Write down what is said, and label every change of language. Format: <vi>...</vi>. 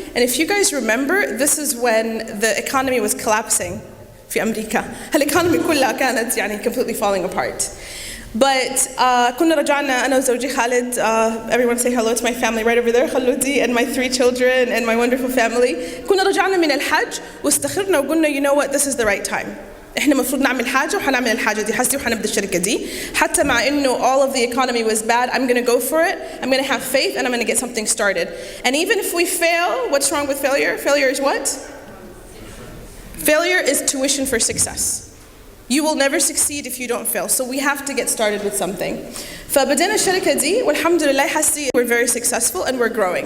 <en>And if you guys remember, this is when the economy was collapsing</en> <ar>في أمريكا. الإيكونومي كلها كانت يعني</ar> <en>completely falling apart. But</en> <ar>كنا رجعنا أنا وزوجي خالد,</ar> <en>everyone say hello to my family right over there,</en> <ar>خلودي,</ar> <en>and my 3 children and my wonderful family.</en> <ar>كنا رجعنا من الحج واستخرنا وقلنا</ar> <en>you know what, this is the right time.</en> <ar>إحنا مفروض نعمل حاجة وحنعمل الحاجة دي حسي وحنبدأ الشركة دي. حتى مع إنه</ar> <en>all of the economy was bad, I'm going to go for it. I'm going to have faith and I'm going to get something started. And even if we fail, what's wrong with failure? Failure is what? Failure is tuition for success. You will never succeed if you don't fail. So we have to get started with something.</en> <ar>فبدأنا الشركة دي والحمد لله حسي</ar> <en>we're very successful and we're growing.</en>